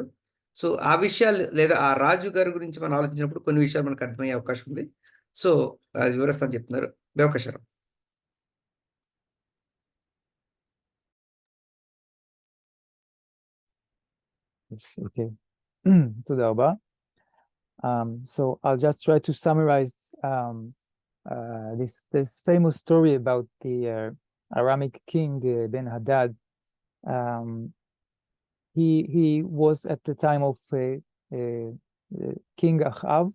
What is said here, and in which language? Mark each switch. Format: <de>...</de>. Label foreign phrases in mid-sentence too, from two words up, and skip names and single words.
<te>సో, ఆ విషయాలు లేదా ఆ రాజు గారి గురించి మనం ఆలోచించినప్పుడు కొన్ని విషయాలు మనకు అర్థమయ్యే అవకాశం ఉంది. సో, అది వివరిస్తాను చెప్తున్నారు. బెవకషరం.</te> <en>Yes, okay.</en> <he>תודה רבה.</he> <en>So I'll just try to summarize this famous story about the Aramic king Ben-Hadad. He was at the time of King Achav.</en>